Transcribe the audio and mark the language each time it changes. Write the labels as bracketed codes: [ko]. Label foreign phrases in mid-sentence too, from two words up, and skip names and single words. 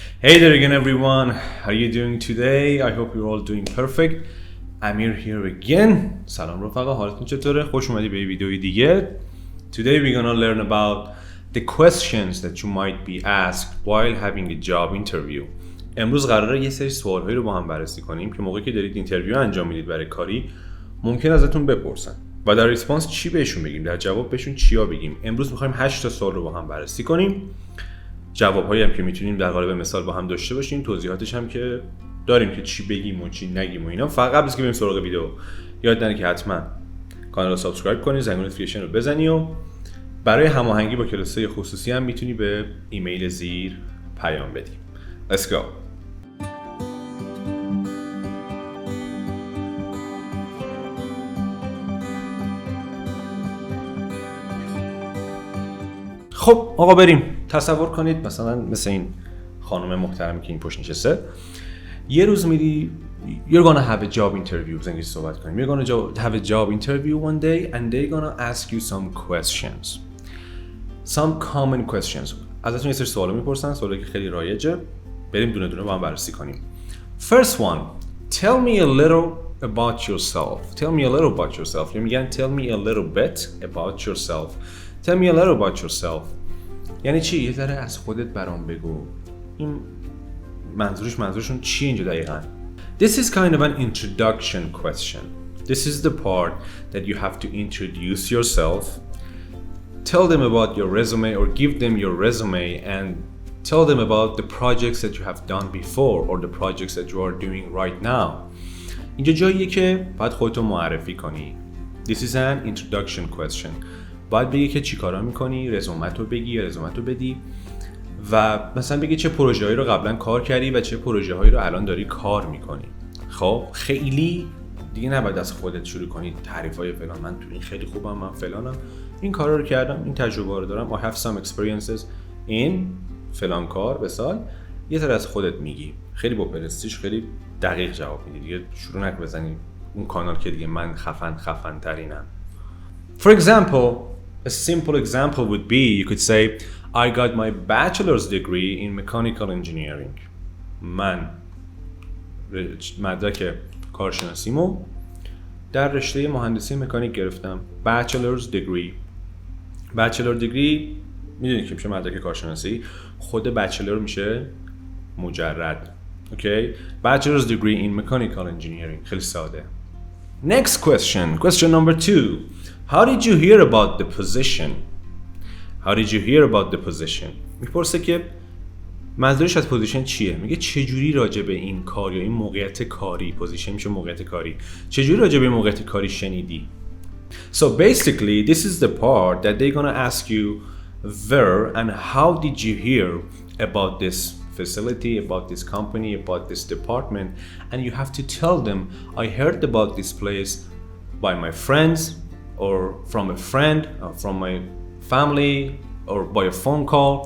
[en] Hey there again everyone, how are you doing today? I hope you're all doing perfect. امیر here again. [fa] سلام رفقا، حالتون چطوره؟ خوش اومدی به ویدیوی دیگه. [en] Today we're gonna learn about the questions that you might be asked while having a job interview. [fa] امروز قراره یه سری سوالهایی رو با هم بررسی کنیم که موقعی که دارید اینترویو انجام میدید برای کاری ممکن ازتون بپرسن و در ریسپانس چی بهشون بگیم، در جواب بهشون چیا بگیم. امروز می‌خوایم 8 تا سوال رو با هم بررسی کنیم. جواب‌هایی هم که میتونیم در قالب مثال با هم داشته باشیم، توضیحاتش هم که داریم که چی بگیم و چی نگیم و اینا. فقط قبل از که بریم سراغ ویدیو یاد نره که حتما کانال رو سابسکرایب کنی، زنگوله نوتیفیکیشن رو بزنی و برای هماهنگی با کلاس‌های خصوصی هم میتونی به ایمیل زیر پیام بدی. [en] Let's go. [fa] خب آقا بریم. تصور کنید مثلا مثل این خانم محترمی که این پشت نشسته، یه روز میری [en] you're gonna have a job interview. [fa] انگلیسی صحبت کنیم. [en] You're gonna have a job interview one day and they're gonna ask you some questions. Some common questions. [fa] ازتون یه سری سوالا میپرسن، سوالی که خیلی رایجه. بریم دونه دونه با هم بررسی کنیم. [en] First one, tell me a little about yourself. Tell me a little about yourself. [fa] یا میگن [en] tell me a little bit about yourself. Tell me a little about yourself. [fa] یعنی چی؟ یه ذره از خودت برام بگو. این منظورشون چی اینجا دقیقاً؟ [en] This is kind of an introduction question. This is the part that you have to introduce yourself. Tell them about your resume or give them your resume and tell them about the projects that you have done before or the projects that you are doing right now. [fa] اینجا جاییه که باید خودتو معرفی کنی. [en] This is an introduction question. [fa] باید بگی که چی کارا میکنی، رزومتو بگی یا رزومتو بدی و مثلا بگی چه پروژه هایی رو قبلا کار کردی و چه پروژه هایی رو الان داری کار میکنی. خب خیلی دیگه نباید از خودت شروع کنی تعریف های فلان، من تو این خیلی خوبم، من فلانم، این کارا رو کردم، این تجربه رو دارم. [en] I have some experiences in [fa] فلان کار. مثال یه ذره از خودت میگی، خیلی با پرستیژ خیلی دقیق جواب میدی. دیگه شروع نکن بزنی اون کانال که دیگه من خفن ترینم. [en] For example, a simple example would be you could say I got my bachelor's degree in mechanical engineering. [fa] من مدرک کارشناسیمو در رشته مهندسی مکانیک گرفتم. [en] Bachelor's degree. Bachelor degree [fa] میدونید که میشه مدرک کارشناسی. خود بچلر میشه مجرد. [en] Okay? Bachelor's degree in mechanical engineering. [fa] خیلی ساده. [en] Next question. Question number 2. How did you hear about the position? How did you hear about the position? [fa] میپرسه که منظورش از پوزیشن چیه؟ میگه چجوری راجع به این کار یا این موقعیت کاری، پوزیشن میشه موقعیت کاری، چجوری راجع به این موقعیت کاری شنیدی؟ [en] So basically this is the part that they're gonna ask you where and how did you hear about this facility, about this company, about this department, and you have to tell them I heard about this place by my friends or from a friend or from my family or by a phone call.